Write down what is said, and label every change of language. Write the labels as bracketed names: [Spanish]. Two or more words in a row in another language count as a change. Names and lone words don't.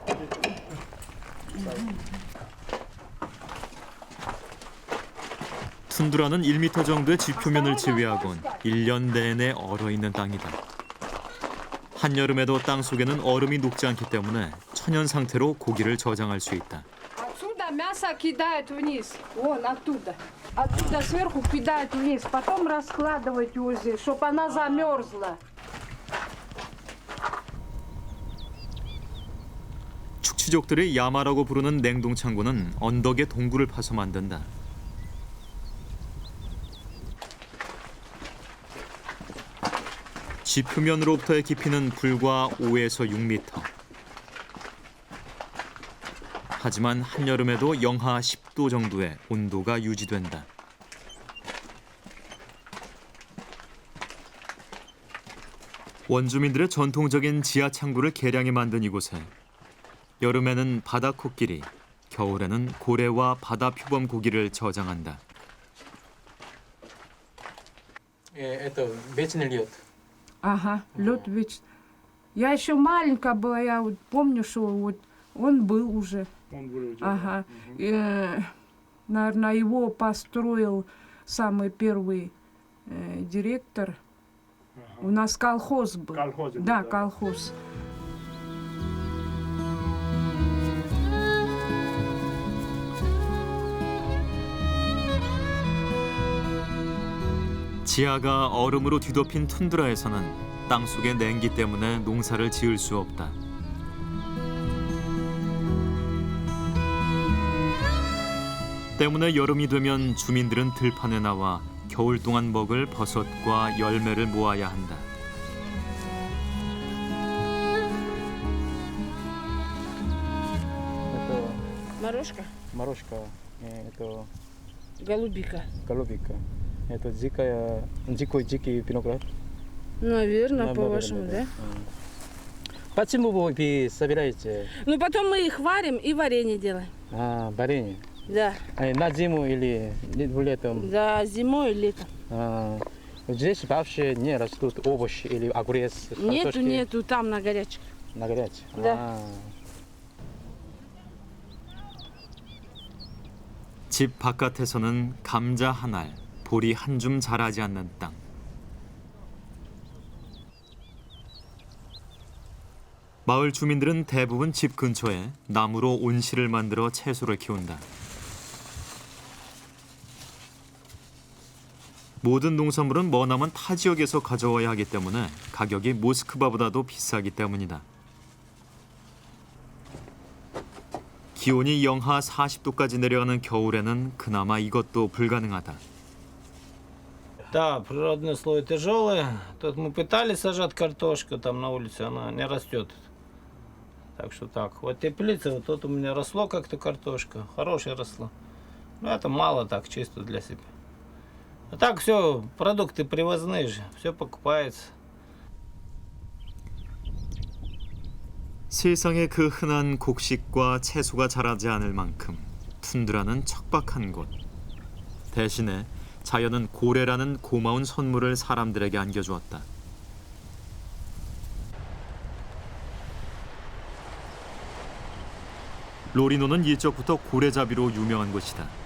[Korean] 툰드라는 1m 정도의 지표면을 제외하곤 1년 내내 얼어있는 땅이다. 한여름에도 땅 속에는 얼음이 녹지 않기 때문에 천연 상태로 고기를 저장할 수 있다. [Russian] Отсюда мясо кидают вниз. Вон оттуда. Оттуда сверху кидают вниз. Потом раскладывать его здесь, чтобы она замерзла. [Korean] 축취족들이 야마라고 부르는 냉동 창고는 언덕에 동굴을 파서 만든다. 지표면으로부터의 깊이는 불과 5에서 6m. 하지만 한여름에도 영하 10도 정도의 온도가 유지된다. 원주민들의 전통적인 지하 창고를 개량해 만든 이곳에 여름에는 바다 코끼리, 겨울에는 고래와 바다 표범 고기를 저장한다. [Russian] Это вечный лед. Ага, лед вечный. Я еще маленькая была, я вот помню, что вот он был уже. Ага. Наверное, его построил самый первый директор. У нас колхоз был. Да, колхоз. [Korean] 지하가 얼음으로 뒤덮인 툰드라에서는 땅속의 냉기 때문에 농사를 지을 수 없다. 때문에 여름이 되면 주민들은 들판에 나와 겨울 동안 먹을 버섯과 열매를 모아야 한다. [Russian] Это Морожка, морожка. Это голубика. голубика. Это дикий виноград. Наверное, по-вашему, да? Почему вы собираете Ну, потом мы их варим и варенье делаем. варенье? Да, На зиму или летом? да, зимой и летом. Здесь вообще не растут овощи или огурец, Нету, картошки? нету, там на горячем. На горячем? Да. [Korean] 집 바깥에서는 감자 한 알, 보리 한 줌 자라지 않는 땅. 마을 주민들은 대부분 집 근처에 나무로 온실을 만들어 채소를 키운다. 모든 농산물은 머나먼 타 지역에서 가져와야 하기 때문에 가격이 모스크바보다도 비싸기 때문이다. 기온이 영하 40도까지 내려가는 겨울에는 그나마 이것도 불가능하다. [Russian] Да, природные слои тяжелые. Тут мы пытались сажать картошку там на улице, она не растет. Так что так. Вот теплица, вот тут у меня росло как-то картошка. Хорошая росла. Но это мало так, чисто для себя. А так все, продукты привозные же, все покупается. [Korean] 세상에 그 흔한 곡식과 채소가 자라지 않을 만큼 툰드라는 척박한 곳. 대신에 자연은 고래라는 고마운 선물을 사람들에게 안겨주었다. 로리노는 예적부터 고래잡이로 유명한 곳이다.